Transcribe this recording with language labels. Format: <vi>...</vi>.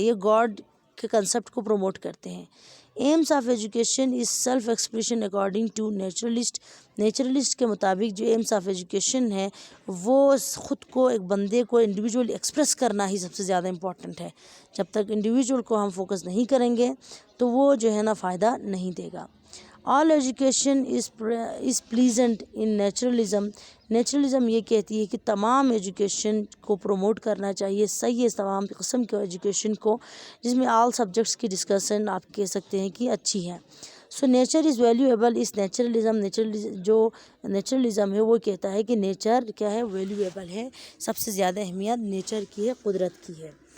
<ur>یہ گاڈ کے کنسپٹ کو پروموٹ کرتے ہیں.</ur> <en>Aims of education is self expression according to naturalist.</en> <ur>Naturalist کے مطابق جو ایمس آف ایجوکیشن ہے وہ خود کو، ایک بندے کو انڈیویجول ایکسپریس کرنا ہی سب سے زیادہ امپورٹنٹ ہے. جب تک انڈیویجول کو ہم فوکس نہیں کریں گے تو وہ جو ہے نا فائدہ نہیں دے گا.</ur> <en>All education is pleasant in naturalism.</en> <ur>Naturalism یہ کہتی ہے کہ تمام ایجوکیشن کو پروموٹ کرنا چاہیے، صحیح ہے تمام قسم کے ایجوکیشن کو، جس میں آل سبجیکٹس کی ڈسکشن آپ کہہ سکتے ہیں کہ اچھی ہے.</ur> <en>So nature is valuable as naturalism.</en> <ur>جو نیچرلزم ہے وہ کہتا ہے کہ نیچر کیا ہے، ویلیویبل ہے، سب سے زیادہ اہمیت نیچر کی ہے، قدرت کی ہے.</ur>